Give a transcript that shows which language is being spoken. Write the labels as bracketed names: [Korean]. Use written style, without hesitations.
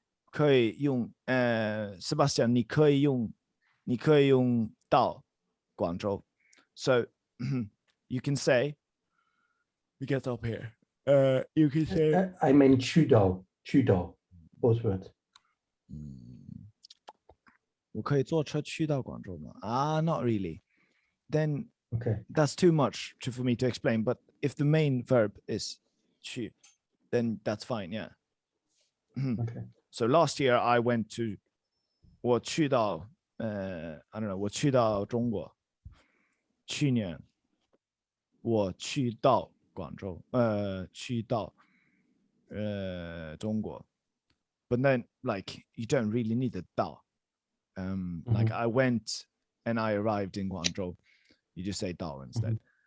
[Chinese] 可以用Sebastian, 你可以用到广州. [English] So you can say, we get up here. You can say I mean 去到 both words. [Chinese] 我可以坐车去到广州吗? [English] Not really. Then okay, that's too much for me to explain. But if the main verb is 去, then that's fine. Yeah. Okay. So last year I went to [Chinese] 我去到 [English] I don't know， [Chinese] 我去到中国。去年我去到广州，去到中国。 [English] But then like you don't really need the 到。 Like I went and I arrived in Guangzhou. You just say 到 instead.